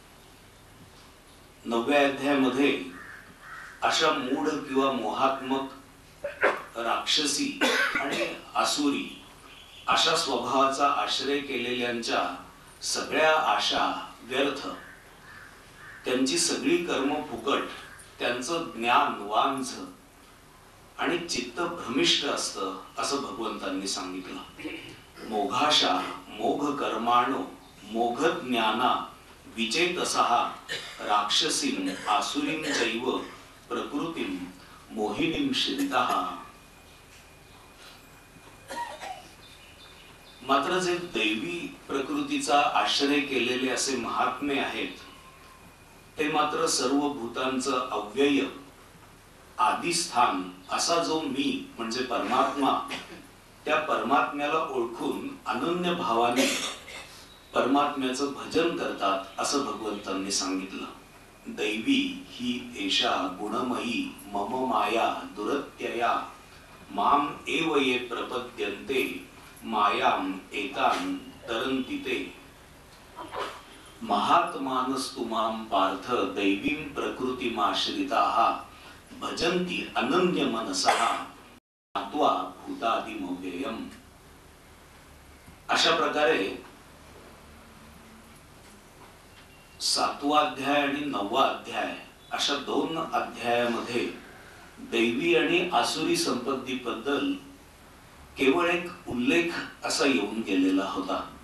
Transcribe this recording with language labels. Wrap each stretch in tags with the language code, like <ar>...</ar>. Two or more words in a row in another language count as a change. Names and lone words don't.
<mr>9व्या अध्यायामध्ये अशा मूढ किंवा मोहात्मक राक्षसी आणि आसुरी अशा स्वभावाचा आश्रय केलेल्यांच्या सगळ्या आशा व्यर्थ, त्यांची सगळी कर्म फुकट, त्यांचं ज्ञान वांझ आणि चित्त भ्रमिष्ट असतं असं भगवंतांनी सांगितलं।</mr> <sa>मोघाशा मोघ कर्माणो मोघ ज्ञाना विचेतसः राक्षसीं आसुरीं चैव प्रकृतीं मोहिनीं श्रितः।</sa> <mr>मात्र जे दैवी प्रकृतीचा आश्रय केलेले असे महात्मे आहेत ते मात्र सर्व भूतांचं अव्यय आदिस्थान असा जो मी म्हणजे परमात्मा, त्या परमात्म्याला ओळखून अनन्य भावाने परमात्म्याचं भजन करतात असं भगवंतांनी सांगितलं।</mr> <sa>दैवी ही एषा गुणमयी मम माया दुरत्यया माम एव ये प्रपद्यन्ते मायाम एतां तरन्ति ते। महात्मानस्तु मां पार्थ दैवीं प्रकृतिमाश्रिताः भजन्ति अनन्य मनसः ज्ञात्वा भूतादिमव्ययम्।</sa> <mr>अशा प्रकारे 7वा अध्याय आणि 9वा अध्याय अशा 2 अध्यायामध्ये दैवी आणि आसुरी संपत्तीबद्दल केवळ एक उल्लेख असा येऊन गेलेला होता.</mr>